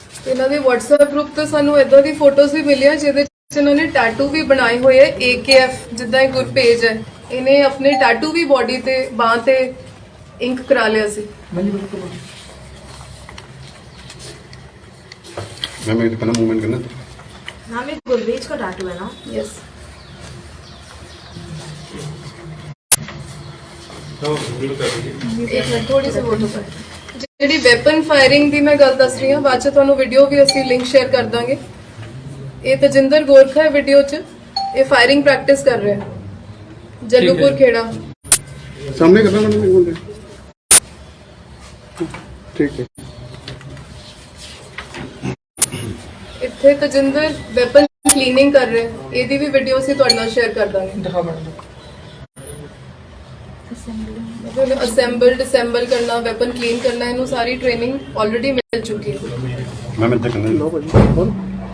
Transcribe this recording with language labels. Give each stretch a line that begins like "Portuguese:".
Punjabi: ਇਹਨਾਂ ਦੇ WhatsApp group ਤੋਂ ਸਾਨੂੰ ਇਦਾਂ ਦੀ ਫੋਟੋਜ਼ ਵੀ ਮਿਲੀਆਂ ਜਿਹਦੇ ਵਿੱਚ ਇਹਨਾਂ ਨੇ ਟੈਟੂ ਵੀ ਬਣਾਏ ਹੋਏ ਹੈ AKF, ਜਿੱਦਾਂ ਇਹ ਗੁਰਪੇਜ ਹੈ। ਇਹਨੇ ਆਪਣੇ ਟੈਟੂ ਵੀ ਬਾਡੀ ਤੇ ਬਾਹ ਤੇ ਇੰਕ ਕਰਾ ਲਿਆ ਸੀ।
Hindi: मैम एक करना मूवमेंट करना नाम एक गुलरेज का टैटू है ना?
English: Yes.
Hindi: एक मिनट थोड़ी सी फोटो पर
Punjabi: ਜਿਹੜੀ ਵੈਪਨ ਫਾਇਰਿੰਗ ਦੀ ਮੈਂ ਗੱਲ ਦੱਸ ਰਹੀ ਹਾਂ, ਬਾਅਦ ਚ ਤੁਹਾਨੂੰ ਵੀਡੀਓ ਵੀ ਅਸੀਂ ਲਿੰਕ ਸ਼ੇਅਰ ਕਰ ਦਾਂਗੇ। ਇਹ ਤਜਿੰਦਰ ਗੋਰਖਾ ਹੈ ਵੀਡੀਓ ਚ, ਇਹ ਫਾਇਰਿੰਗ ਪ੍ਰੈਕਟਿਸ ਕਰ ਰਿਹਾ ਹੈ ਜੱਲੂਪੁਰ ਖੇੜਾ।
Hindi: सामने करना मैडम एक बोल ठीक है।
Punjabi: ਇੱਥੇ ਤਜਿੰਦਰ ਵੈਪਨ ਕਲੀਨਿੰਗ ਕਰ ਰਿਹਾ ਹੈ, ਇਹਦੀ ਵੀ ਵੀਡੀਓ ਅਸੀਂ ਤੁਹਾਡੇ ਨਾਲ ਸ਼ੇਅਰ ਕਰ ਦਾਂਗੇ। ਦਿਖਾ ਮੈਡਮ। ਅਸੈਂਬਲ ਡਿਸੈਂਬਲ ਕਰਨਾ, ਵੈਪਨ ਕਲੀਨ ਕਰਨਾ, ਇਹਨੂੰ ਸਾਰੀ ਟ੍ਰੇਨਿੰਗ ਆਲਰੇਡੀ ਮਿਲ ਚੁੱਕੀ ਹੈ।
Hindi: मैम इधर करना